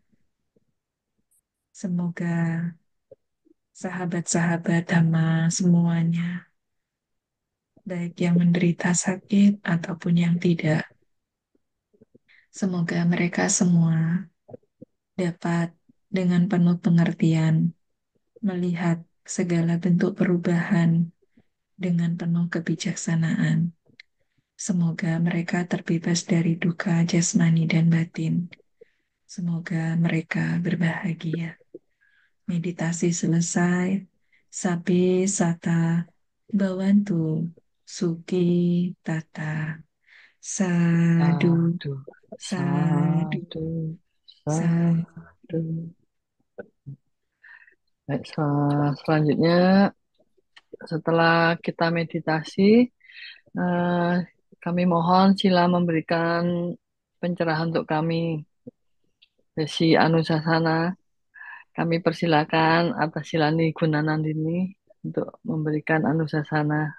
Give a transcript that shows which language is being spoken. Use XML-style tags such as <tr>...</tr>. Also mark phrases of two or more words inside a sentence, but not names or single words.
<id>Semoga sahabat-sahabat Dhamma semuanya, baik yang menderita sakit ataupun yang tidak, semoga mereka semua dapat dengan penuh pengertian melihat segala bentuk perubahan dengan penuh kebijaksanaan. Semoga mereka terbebas dari duka jasmani dan batin. Semoga mereka berbahagia. Meditasi selesai.</id> <pi>Sabi sata bawantu suki tata. Sadu, Sadu, sadu, sadu, sadu. sadu.</pi> <id>Baik, selanjutnya setelah kita meditasi, eh, kami mohon sila memberikan pencerahan untuk kami. Desi Anusasana, kami persilakan atas Silani Gunanandini untuk memberikan Anusasana.</id>